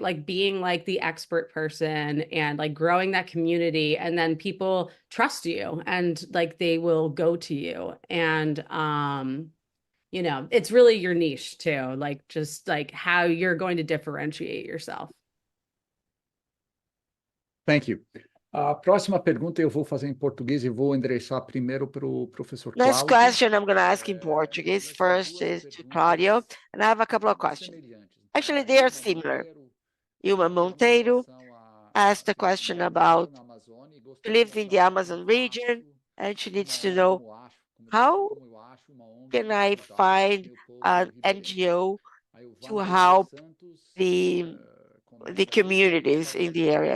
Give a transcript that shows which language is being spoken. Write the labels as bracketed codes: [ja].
[en] Like being like the expert person and like growing that community, and then people trust you and like they will go to you. And it's really your niche too, like just like how you're going to differentiate yourself. Thank you. [pt] A próxima pergunta eu vou fazer em português e vou endereçar primeiro para o professor Cláudio. [en] Next question I'm going to ask in Portuguese. First is to Claudio, and I have a couple of questions. Actually, they are similar. Ilma Monteiro asked a question about she lives in the Amazon region, and she needs to know, how can I find an NGO to help the communities in the area?